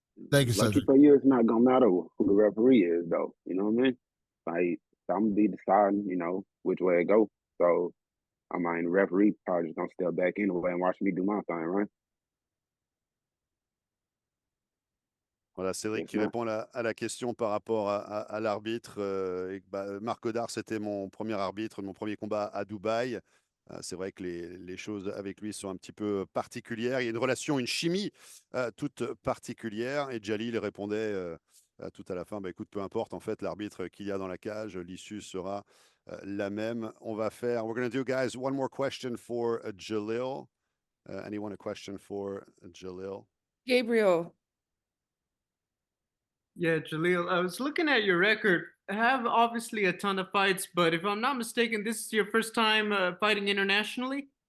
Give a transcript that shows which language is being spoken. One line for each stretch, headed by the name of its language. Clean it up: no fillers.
English: Thank you, Cedric. for you, it's not gonna matter who the referee is, though. You know what I mean? Like, I'm gonna be deciding, you know, which way it go. So, I mean, the referee probably just gonna step back anyway and watch me do my thing, right?
French: Voilà, Cédric
English: Yes,
French: qui
English: sir.
French: répond à la question par rapport à l'arbitre. Marc Goddard, c'était mon premier arbitre, mon premier combat à Dubaï. C'est vrai que les choses avec lui sont un petit peu particulières. Il y a une relation, une chimie toute particulière. Et Jalil répondait tout à la fin, bah, écoute, peu importe en fait l'arbitre qu'il y a dans la cage, l'issue sera la même.
English: We're going to do, guys, one more question for Jalil. Anyone a question for Jalil? Gabriel. Yeah, Jaleel, I was looking at your record. I have obviously a ton of fights, but if I'm not mistaken, this is your first time fighting internationally?